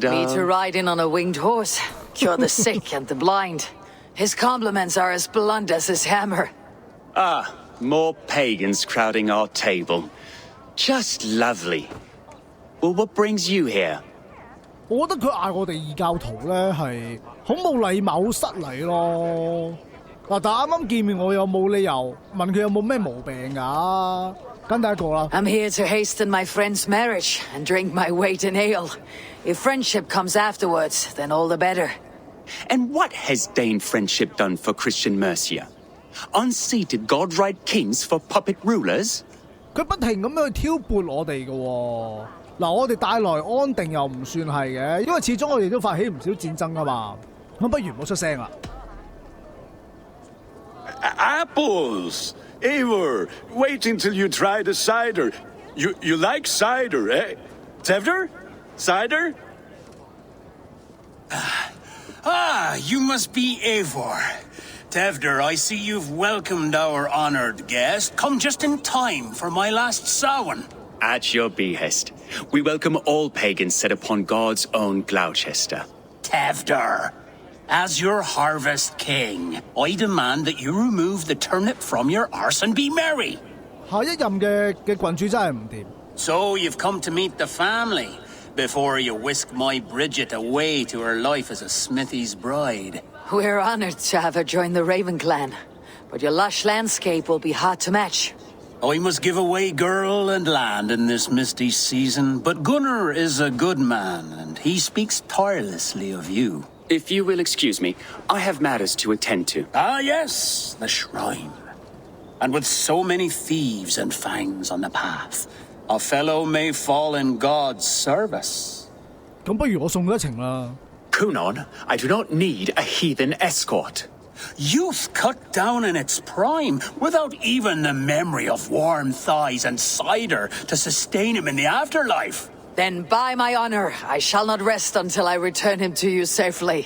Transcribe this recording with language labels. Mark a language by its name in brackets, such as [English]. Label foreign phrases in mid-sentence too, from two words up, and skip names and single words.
[English] Me to ride in on a winged horse, cure the sick and the blind. His compliments are as blunt as his hammer. Ah, more pagans crowding our table. Just lovely. Well, what brings you here? [Cantonese] 我覺得佢嗌我哋異教徒咧係好冇禮貌，失禮咯。嗱，但啱啱見面，我又冇理由問佢有冇咩毛病㗎。跟第一個啦。 [English] I'm here to hasten my friend's marriage and drink my weight in ale. If friendship comes afterwards, then all the better. And what has Dane friendship done for Christian Mercia? Unseated godright kings for puppet rulers? [Cantonese] 佢不停咁樣去挑撥我哋嘅喎。嗱，我哋帶來安定又唔算係嘅，因為始終我哋都發起唔少戰爭㗎嘛。咁不如唔好出聲啦。 [English] Apples! Eivor, wait until you try the cider. You like cider, eh? Tevder? Cider? You must be Eivor. Tevder, I see you've welcomed our honored guest. Come just in time for my last Samhain. At your behest. We welcome all pagans set upon God's own Gloucester. Tevder, as your harvest king, I demand that you remove the turnip from your arse and be merry. [Cantonese] 下一任嘅郡主真係唔掂。 [English] So you've come to meet the family before you whisk my Bridget away to her life as a smithy's bride. We're honored to have her join the Raven clan, but your lush landscape will be hard to match. I must give away girl and land in this misty season, but Gunnar is a good man, and he speaks tirelessly of you. If you will excuse me, I have matters to attend to. Ah, yes, the shrine. And with so many thieves and fangs on the path, a fellow may fall in God's service. [Cantonese] 咁不如我送佢一程啦。 [English] Kunon, I do not need a heathen escort. Youth cut down in its prime, without even the memory of warm thighs and cider to sustain him in the afterlife. Then by my honor, I shall not rest until I return him to you safely.